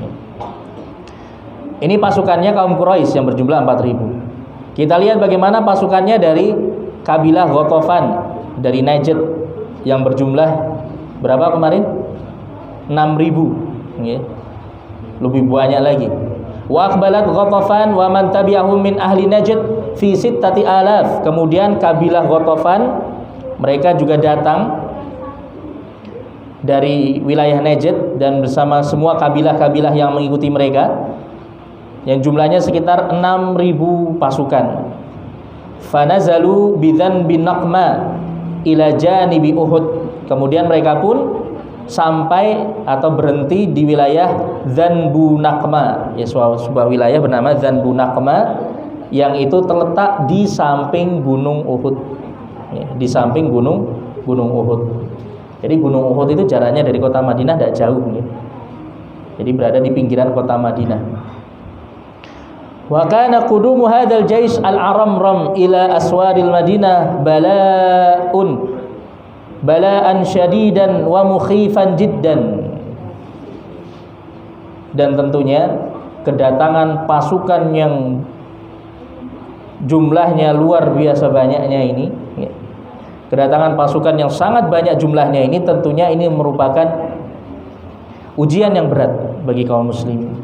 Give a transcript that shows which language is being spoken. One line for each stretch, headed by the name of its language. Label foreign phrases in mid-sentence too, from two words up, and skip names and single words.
Indonesian: Ini pasukannya kaum Quraisy yang berjumlah 4.000. Kita lihat bagaimana pasukannya dari kabilah Ghatafan dari Najd yang berjumlah berapa kemarin? 6.000, ya. Lebih banyak lagi.
Arabic: وأقبلت غطفان ومن تبعهم من أهل نجد في 6,000.
Indonesian: Kemudian kabilah Ghatafan mereka juga datang dari wilayah Najd dan bersama semua kabilah-kabilah yang mengikuti mereka yang jumlahnya sekitar 6.000 pasukan.
Arabic: فنزلوا بذن بن نقمى إلى جانب أحد.
Indonesian: Kemudian mereka pun sampai atau berhenti di wilayah Dzanbu Naqma, ya sebuah wilayah bernama Dzanbu Naqma yang itu terletak di samping Gunung Uhud, ya, di samping Gunung Uhud. Jadi Gunung Uhud itu jaraknya dari kota Madinah tidak jauh, ya. Jadi berada di pinggiran kota Madinah.
Arabic: وكان قدوم هذا الجيش العرمرم إلى أسوار المدينة بلاءً شديداً ومخيفاً جداً.
Indonesian: Dan tentunya kedatangan pasukan yang jumlahnya luar biasa banyaknya ini, ya. Kedatangan pasukan yang sangat banyak jumlahnya ini tentunya ini merupakan ujian yang berat bagi kaum muslimin.